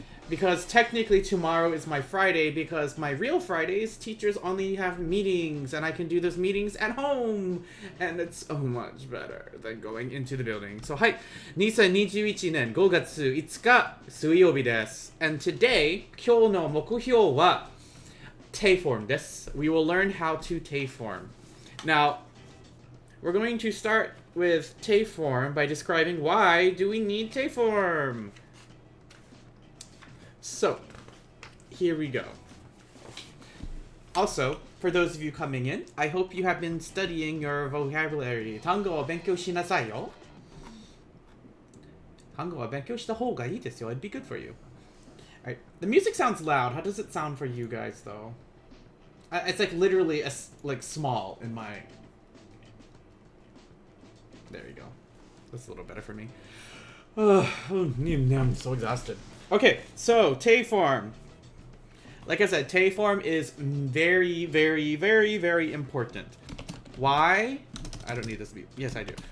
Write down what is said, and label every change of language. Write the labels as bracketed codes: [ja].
[en] Because technically tomorrow is my Friday, because my real Fridays, teachers only have meetings, and I can do those meetings at home, and it's so much better than going into the building. So, [ja] はい、2021年5月5日水曜日です。 [en] And today, [ja] 今日の目標は Teiform です。 [en] We will learn how to Teiform. Now, we're going to start with Teiform by describing why do we need Teiform. So, here we go. Also, for those of you coming in, I hope you have been studying your vocabulary. [ja] 単語を勉強しなさいよ。単語を勉強した方がいいですよ. [en] It'd be good for you. Alright, the music sounds loud. How does it sound for you guys, though? It's like literally like small in my... There you go. That's a little better for me. I'm so exhausted. Okay, so Teiform. Like I said, Teiform is very, very, very, very important. Why? I don't need this to be... Yes, I do.